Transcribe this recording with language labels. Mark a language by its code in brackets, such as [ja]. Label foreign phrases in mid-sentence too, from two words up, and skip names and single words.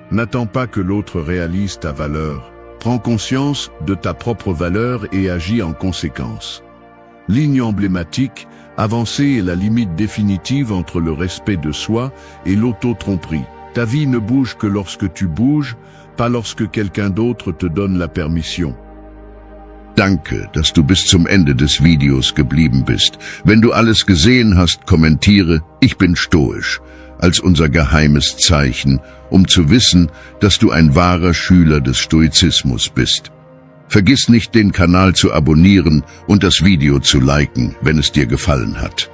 [fr] N'attends pas que l'autre réalise ta valeur. Prends conscience de ta propre valeur et agis en conséquence. Ligne emblématique, avancer est la limite définitive entre le respect de soi et l'auto-tromperie. Ta vie ne bouge que lorsque tu bouges, pas lorsque quelqu'un d'autre te donne la permission. [de] Danke, dass du bis zum Ende des Videos geblieben bist. Wenn du alles gesehen hast, kommentiere, ich bin stoisch, als unser geheimes Zeichen, zu wissen, dass du ein wahrer Schüler des Stoizismus bist. Vergiss nicht, den Kanal zu abonnieren und das Video zu liken, wenn es dir gefallen hat.